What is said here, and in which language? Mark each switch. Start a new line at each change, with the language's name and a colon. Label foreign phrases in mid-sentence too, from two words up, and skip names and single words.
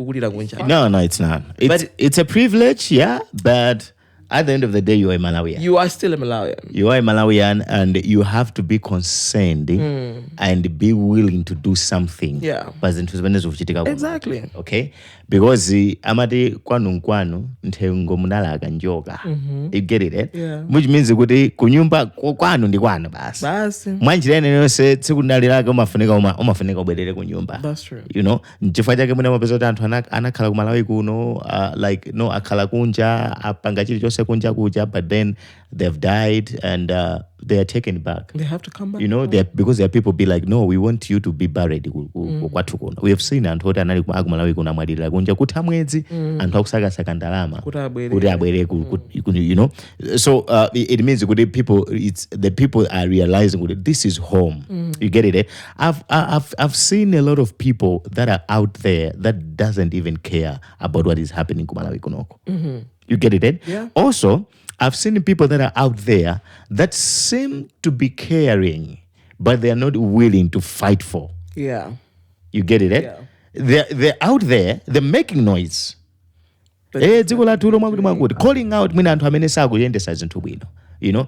English: No, it's not. It's a privilege, but at the end of the day, you are a Malawian. You are still a Malawian. You are a Malawian, and you have to be concerned and be willing to do something. Exactly. Okay?
Nyanja: Because amati kwanu nthengo munalaga njoka.
English: You get it, which means
Nyanja: kuti kunyumba kwanu ndi kwanu basi. Mwanjira yonse tsikunaliraga umafunika ubwerere kunyumba.
English: That's true. You know,
Nyanja: chifukwa chake muna mapeza kuti anthu anakhala ku Malawi kuno like no akhala kunja apanga chilichonse kunja kuja,
English: but then they've died and they are taken back. They have to come back. You know, because there are people be like, no, we want you to be buried. We have seen
Nyanja: anthu oti anali ku Malawi kuna mwadilira kunja kuti amwezi anthu akusakasaka ndalama kuti abwere
English: you know. So it means the people are realizing this is home. You get it? I've seen a lot of people that are out there that doesn't even care about what is happening
Nyanja: ku Malawi kunoko.
English: You get it? Also, I've seen people that are out there that seem to be caring, but they are not willing to fight for. You get it? They're out there, they're making noise. Calling out you know.